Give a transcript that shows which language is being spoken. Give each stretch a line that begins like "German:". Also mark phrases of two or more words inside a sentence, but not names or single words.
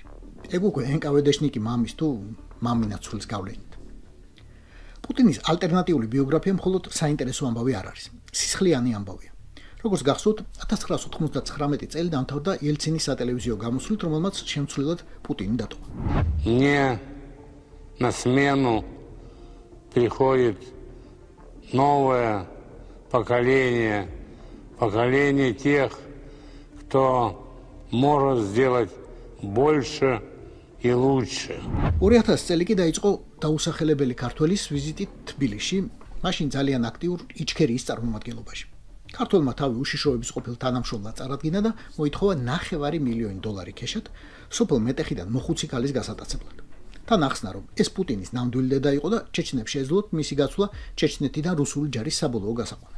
Georgian: ეგ უკვე NKVD-შნიკი მამის თუ მამინაცულის გავლენით. პუტინის ალტერნატიული ბიოგრაფია მხოლოდ საინტერესო ამბავი არ არის. სისხლიანი ამბავია. როგორც გახსოვთ, 1999 წელი დამთავრდა ელცინის სატელევიზიო გამოსვლით, რომელმაც შემცვლელად პუტინი დატოვა.
Russian: На смену приходит новое поколение тех, кто может сделать больше и лучше.
Georgian: 2000 წელი კი დაიწყო დაუსახელებელი ქართველის ვიზიტით თბილისში, მაშინ ძალიან აქტიურ იჩქერიის წარმომადგენლობაში. ქართველმა თავი უშიშროების ყოფილ თანამშრომლად წარადგინა და მოითხოვა $900,000 ქეშად სოფელ მეტეხიდან მოხუცი ქალის გასატაცებლად. თან ახსნა, რომ ეს პუტინის ნამდვილი დედა იყო და ჩეჩნებს შეეძლოთ მისი გაცვლა ჩეჩნეთიდან რუსული ჯარის საბოლოო გასაყვანად.